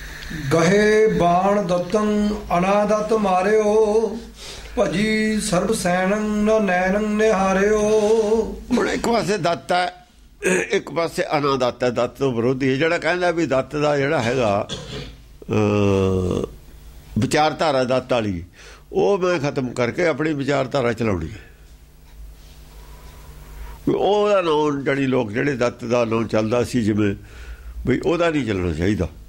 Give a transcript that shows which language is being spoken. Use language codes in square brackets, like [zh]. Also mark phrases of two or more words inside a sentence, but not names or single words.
[bra] गहे बाण दत्तं अनादत मारियो भजी सर्ब सैनं न नैनं निहारियो। [pa] ਹੁਣ ਇੱਕ ਪਾਸੇ ਦੱਤ ਹੈ, ਇੱਕ ਪਾਸੇ ਅਨਾਦਤ ਹੈ। ਦੱਤ ਤੋਂ ਵਿਰੋਧੀ ਹੈ ਜਿਹੜਾ ਕਹਿੰਦਾ ਵੀ ਦੱਤ ਦਾ ਜਿਹੜਾ ਹੈਗਾ ਵਿਚਾਰਧਾਰਾ ਦੱਤ ਵਾਲੀ, ਉਹ ਮੈਂ ਖਤਮ ਕਰਕੇ ਆਪਣੀ ਵਿਚਾਰਧਾਰਾ ਚਲਾਉਣੀ ਹੈ। ਉਹਦਾ ਨਾਂ ਜਿਹੜੀ ਲੋਕ ਜਿਹੜੇ ਦੱਤ ਦਾ ਨਾਂ ਚੱਲਦਾ ਸੀ ਜਿਵੇਂ ਬਈ ਉਹਦਾ ਨਹੀਂ ਚੱਲਣਾ ਚਾਹੀਦਾ।